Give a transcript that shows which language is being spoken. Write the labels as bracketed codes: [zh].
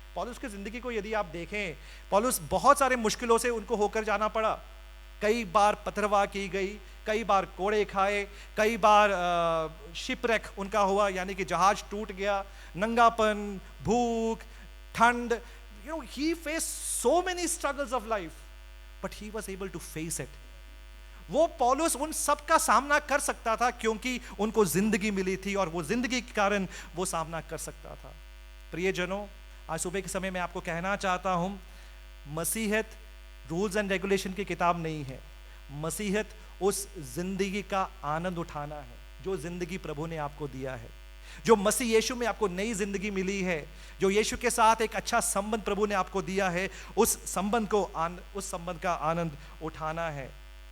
[hi] पौलुस की जिंदगी को यदि आप देखें, पौलुस बहुत सारे मुश्किलों से उनको होकर जाना पड़ा। कई बार पथरवाह की गई, कई बार कोड़े खाए, कई बार शिपरेक उनका हुआ, यानी कि जहाज टूट गया, नंगापन, भूख, ठंड। [en] You know, he faced so many struggles of life, but he was able to face it. [hi] वो पौलुस उन सब का सामना कर सकता था क्योंकि उनको जिंदगी मिली थी और वो जिंदगी के कारण वो सामना कर सकता था। प्रियजनों, आज सुबह के समय मैं आपको कहना चाहता हूं, मसीहत रूल्स एंड रेगुलेशन की किताब नहीं है। मसीहत उस जिंदगी का आनंद उठाना है जो जिंदगी प्रभु ने आपको दिया है, जो मसीह यीशु में आपको नई जिंदगी मिली है, जो यीशु के साथ एक अच्छा संबंध प्रभु ने आपको दिया है, उस संबंध का आनंद उठाना है।